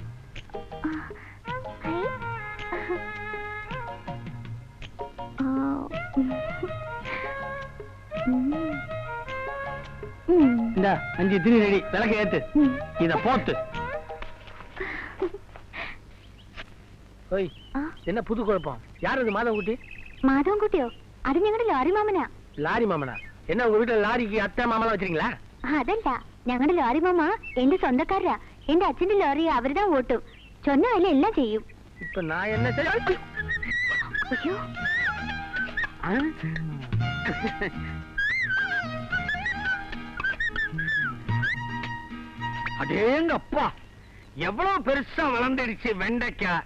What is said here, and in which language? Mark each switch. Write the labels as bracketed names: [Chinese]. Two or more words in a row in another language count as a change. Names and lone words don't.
[Tamil] இந்த 5 திரி ரெடி. விளக்கு ஏத்து. இத போத்து. ஓய், என்ன புது குழப்பம்? யார் இது மாதவன்குட்டி? [Malayalam] മാധവൻകുട്ടിയോ? അത് ഞങ്ങളുടെ ലോറി മാമനാ. [Tamil] லாரி மாமனா? என்ன உங்க வீட்டுல லாரிக்கு அத்தை மாமலாம் வச்சிருக்கீங்களா? [Malayalam] അതല്ല, ഞങ്ങളുടെ ലോറി മാമ എന്റെ സ്വന്തക്കാരാ. എന്റെ അച്ഛന്റെ ലോറി അവരുതാ ഓട്ടും. [Tamil] சொன்ன வேலை எல்லாம் செய்யும். இப்ப நான் என்ன செய்ய? ஐயோ அடேங்க அப்பா, எவ்வளவு பெருசா வளர்ந்துடுச்சு வெண்டைக்காய்.